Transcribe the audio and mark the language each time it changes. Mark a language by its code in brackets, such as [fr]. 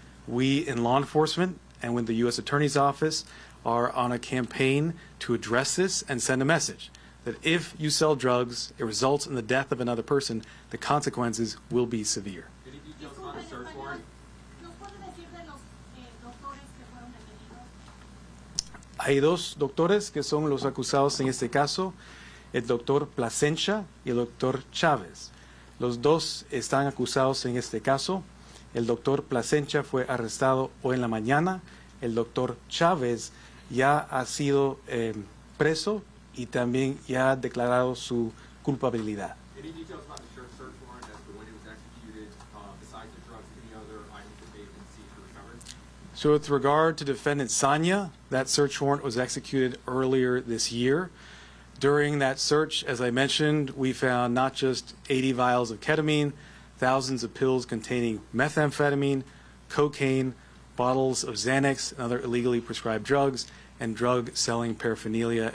[en] We in law enforcement and with the U.S. Attorney's Office are on a campaign to address this and send a message that if you sell drugs, it results in the death of another person, the consequences will be severe. Any details about a search warrant? [es] Hay 2 doctores que son los acusados en este caso, el doctor Plasencia y el doctor Chávez. Los 2 están acusados en este caso. El doctor Plasencia fue arrestado hoy en la mañana. El doctor Chávez ya ha sido preso y también ya ha declarado su culpabilidad. [en] Any details about the search warrant as to when it was executed, besides the drugs, any other items that may have been seized or recovered? So with regard to defendant Sanya, that search warrant was executed earlier this year. During that search, as I mentioned, we found not just 80 vials of ketamine, thousands of pills containing methamphetamine, cocaine, bottles of Xanax and other illegally prescribed drugs, and drug-selling paraphernalia.